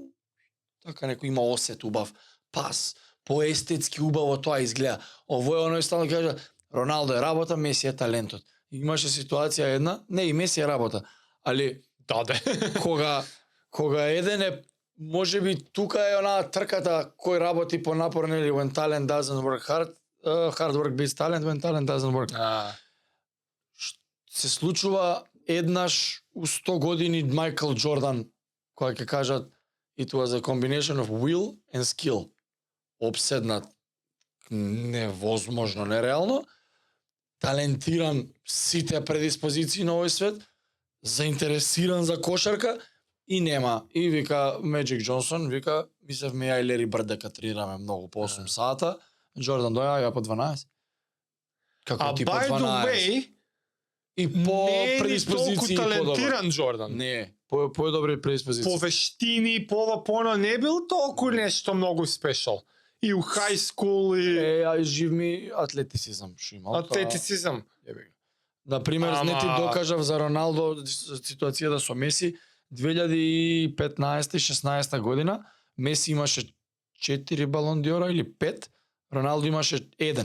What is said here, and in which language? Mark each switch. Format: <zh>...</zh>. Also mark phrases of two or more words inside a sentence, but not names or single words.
<mk>Така некој има осет убав, пас, поестетски убаво тоа изгледа. Овој оној стално кажа, Роналдо е работа, Меси е талентот. Имаше ситуација една, не и Меси е работа, али Даде. кога еден е, можеби тука е онаа трката кој работи по напор, нели,</mk> <en>when talent doesn't work hard, hard work beats talent, when talent doesn't work.</en> <mk>Се случува еднаш у 100 години Майкл Џордан, кога ќе кажат</mk> <en>it was a combination of will and skill.</en> <mk>Обседнат невозможно, нереално, талентиран сите предиспозиции на овој свет, заинтересиран за кошарка и нема. И вика Меджик Џонсон, вика, мислевме ја и Лери Брд дека тренираме многу по 8 сата, Џордан доја, ја по 12. Како ти по</mk> <en>by the</en> <mk>12?</mk> <en>way,</en> <mk>И по не е ни толку предиспозиции талентиран Џордан. Не, по добри предиспозиции. По вештини, по ова, по оно, не бил толку нешто многу спешал. И у</mk> <en>high school,</en> <mk>и Ја жив ми атлетицизам што имал. атлетицизам. Например, не ти докажав за Роналдо ситуацијата со Меси 2015-16 година, Меси имаше 4 балон ди ора или 5, Роналдо имаше 1.</mk>